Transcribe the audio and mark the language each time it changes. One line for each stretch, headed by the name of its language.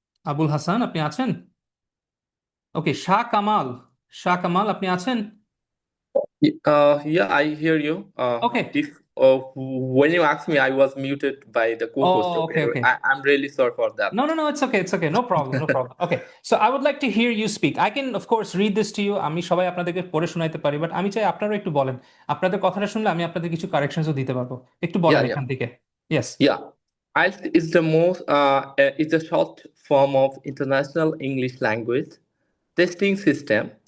Bangla: আবুল হাসান, আপনি আছেন? ওকে, শাহ কামাল, আপনি আছেন?
English: Yeah, I hear you. Okay. When you asked me, I was muted by the co-host. Oh, okay. I'm really sorry for that. No, it's okay. No problem. Okay. So I would like to hear you speak. I can, of course, read this to you.
Bangla: আমি সবাই আপনাদেরকে পড়ে শোনাইতে পারি, but আমি চাই আপনারাও একটু বলেন। আপনাদের কথাটা শুনলে আমি আপনাদের কিছু কারেকশনসও দিতে পারবো। একটু বলেন
English: Yeah.
Bangla: এখান থেকে। Yes.
English: Yeah. IELTS is is a short form of International English Language Testing System.